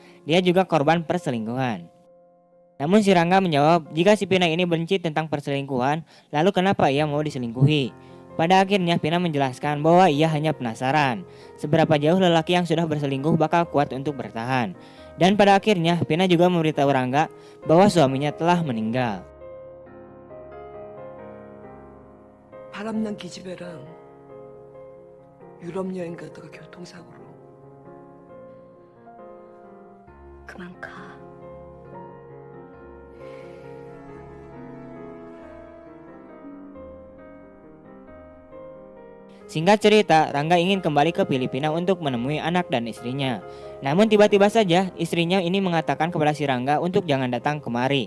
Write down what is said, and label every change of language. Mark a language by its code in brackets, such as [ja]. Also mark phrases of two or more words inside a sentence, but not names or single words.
[id] Dia juga korban perselingkuhan. Namun si Rangga menjawab jika si Pina ini benci tentang perselingkuhan, lalu kenapa ia mau diselingkuhi? Pada akhirnya Pina menjelaskan bahwa ia hanya penasaran seberapa jauh lelaki yang sudah berselingkuh bakal kuat untuk bertahan. Dan pada akhirnya Pina juga memberitahu Rangga bahwa suaminya telah meninggal. [ko] 바람난 기집애랑 유럽 여행 가다가 교통사고로. 그만 가. [id] Singkat cerita, Rangga ingin kembali ke Filipina untuk menemui anak dan istrinya. Namun tiba-tiba saja istrinya ini mengatakan kepada si Rangga untuk jangan datang kemari.